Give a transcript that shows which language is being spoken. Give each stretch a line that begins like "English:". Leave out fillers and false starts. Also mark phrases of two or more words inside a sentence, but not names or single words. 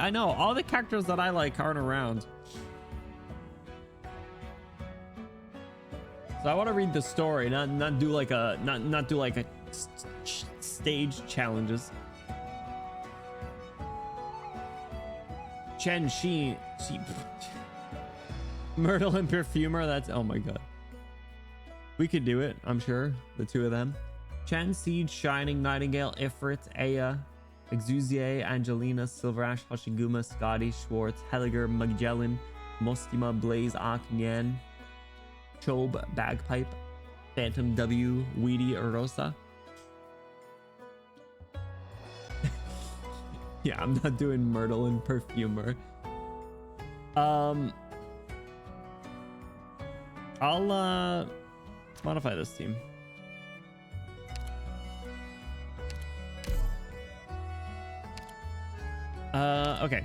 English: I know all the characters that I like aren't around. So I want to read the story, not do like a stage challenges. Chen she Myrtle and Perfumer. That's, oh my god. We could do it, I'm sure. The two of them. Chen, Siege, Shining, Nightingale, Ifrit, Aya, Exuzier, Angelina, Silverash, Hoshiguma, Scotty, Schwartz, Helliger, Magellan, Mostima, Blaze, Aknyan, Chobe, Bagpipe, Phantom W, Weedy, Erosa. Yeah, I'm not doing Myrtle and Perfumer. I'll let's modify this team. Okay.